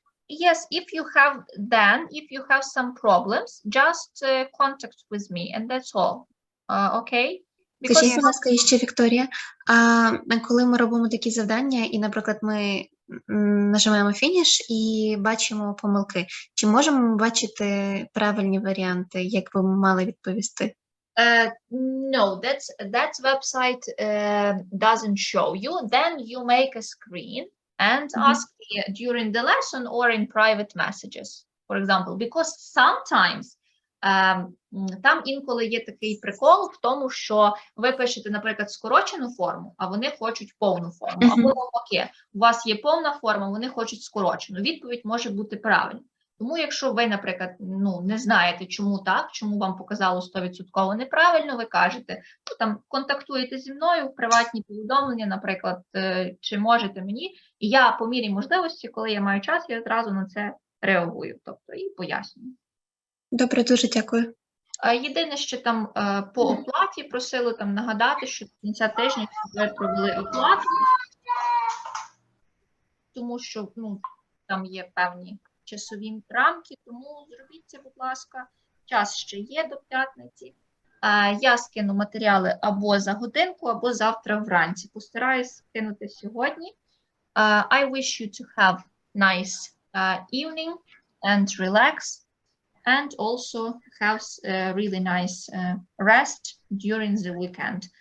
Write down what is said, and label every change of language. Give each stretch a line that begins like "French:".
English: Yes, if you have some problems, just contact with me, and that's all. Okay?
Ukrainian: Скажіть, будь ласка, ще, Вікторія, а коли ми робимо такі завдання, і, наприклад, ми нажимаємо фініш і бачимо помилки, чи можемо ми бачити правильні варіанти, як ви мали відповісти?
English: No, that website doesn't show you. Then you make a screen and ask me during the lesson or in private messages, for example, because sometimes
Ukrainian: там інколи є такий прикол в тому, що ви пишете, наприклад, скорочену форму, а вони хочуть повну форму. Або навпаки, у вас є повна форма, вони хочуть скорочену. Відповідь може бути правильна. Тому якщо ви, наприклад, ну, не знаєте, чому так, чому вам показало 100% неправильно, ви кажете, ну, там, контактуєте зі мною в приватні повідомлення, наприклад, чи можете мені, і я по мірі можливості, коли я маю час, я одразу на це реагую, тобто і пояснюю. Добре, дуже дякую. Єдине, що там по оплаті просили там нагадати, що до кінця тижня ви провели оплату, тому що, ну, там є певні часові рамки, тому зробіть це, будь ласка. Час ще є до п'ятниці. Я скину матеріали або за годинку, або завтра вранці. Постараюсь скинути сьогодні.
English: I wish you to have nice evening and relax. And also have really nice rest during the weekend.